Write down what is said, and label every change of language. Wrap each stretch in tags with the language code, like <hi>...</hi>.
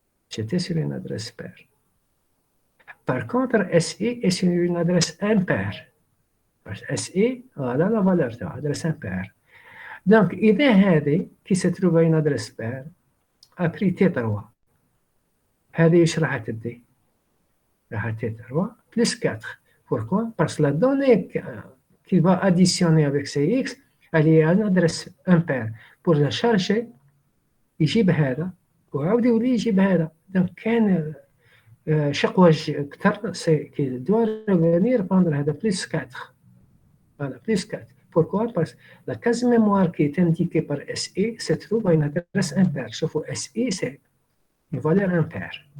<fr>J'étais sur une adresse paire. Par contre, SI est sur une adresse impaire. SI, voilà la valeur de l'adresse impaire. Donc,</fr> <ar>إذا هذه</ar> <fr>qui se trouve à une adresse paire a pris T3.</fr> <ar>هذه ايش راح تدي؟ راح T3 plus 4.</ar> <fr>Pourquoi? Parce que la donnée qui va additionner avec CX, elle est à une adresse impaire. Pour la charger,</fr> <ar>يجيب هذا وعاود يولي يجيب هذا.</ar> <fr>Donc</fr> <ar>كان شقوة أكثر</ar> <fr>c'est qu'il doit revenir prendre</fr> <ar>هذا</ar> <fr>plus 4. Voilà, plus 4. Pourquoi? Parce que la case mémoire qui est indiquée par SI se trouve à une adresse impaire. Sauf que SI, c'est une valeur impaire.</fr>